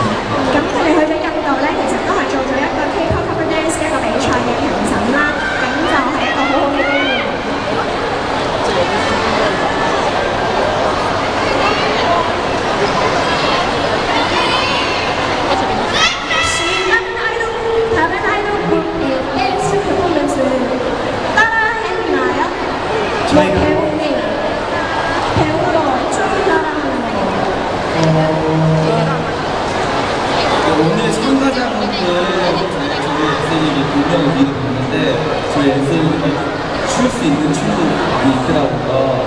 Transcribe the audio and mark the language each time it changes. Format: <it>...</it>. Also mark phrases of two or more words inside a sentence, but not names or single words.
<yue>咁佢哋去咗印度咧，其實都係做咗一個</yue> <en>K-pop cover dance</en> <yue>嘅一個比賽嘅評審啦，咁就係一個好好嘅經驗。</yue> <ko>다른 아이돌 그룹의 댄스 퍼포먼스를 따라했나요? 배우로 춤을 따라하는 거. 오늘 참가자분들 저희 엔셀이 분명히 미리 봤는데 저희 엔셀이 출 수 있는 춤도 많이 있더라고요.</ko>